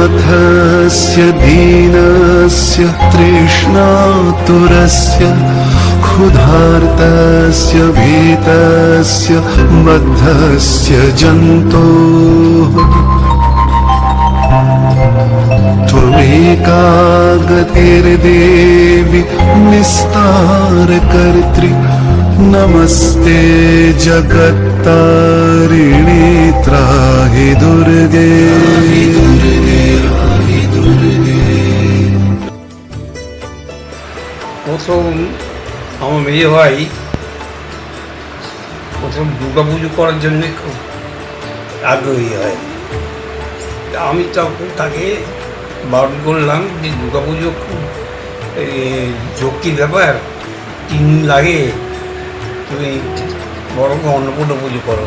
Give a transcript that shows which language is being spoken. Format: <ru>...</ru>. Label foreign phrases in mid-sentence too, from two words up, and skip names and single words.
<sa>बद्धस्य दीनस्य तृष्णातुरस्य क्षुधार्तस्य भीतस्य बद्धस्य जन्तोः त्वमेका गतिर्देवि निस्तारकर्त्री नमस्ते जगत्तारिणी त्राहि दुर्गे।</sa> <bn>প্রথম আমার মেয়ে ভাই প্রথম দুর্গা পুজো করার জন্য খুব আগ্রহী হয়। আমি তখন তাকে বারণ করলাম যে দুর্গা পুজো খুব ঝক্কির ব্যাপার, 3 দিন লাগে, তুমি বরং অন্নপূর্ণা পুজো করো।</bn>